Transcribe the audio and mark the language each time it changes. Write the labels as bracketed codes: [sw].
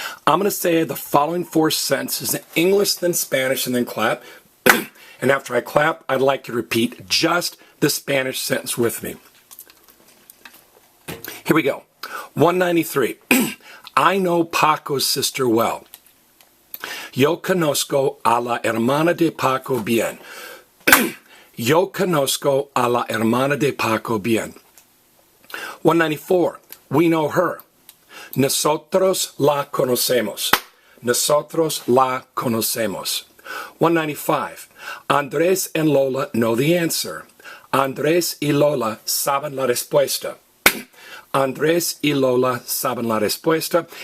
[en] I'm going to say the following 4 sentences in English, then Spanish, and then clap. And after I clap, I'd like you to repeat just the Spanish sentence with me. Here we go. 193. I know Paco's sister well. [es] Yo conozco a la hermana de Paco bien. Yo conozco a la hermana de Paco bien. [en] 194. We know her. [es] Nosotros la conocemos. Nosotros la conocemos. [en] 195. Andrés and Lola know the answer. [es] Andrés y Lola saben la respuesta. Andrés y Lola saben la respuesta.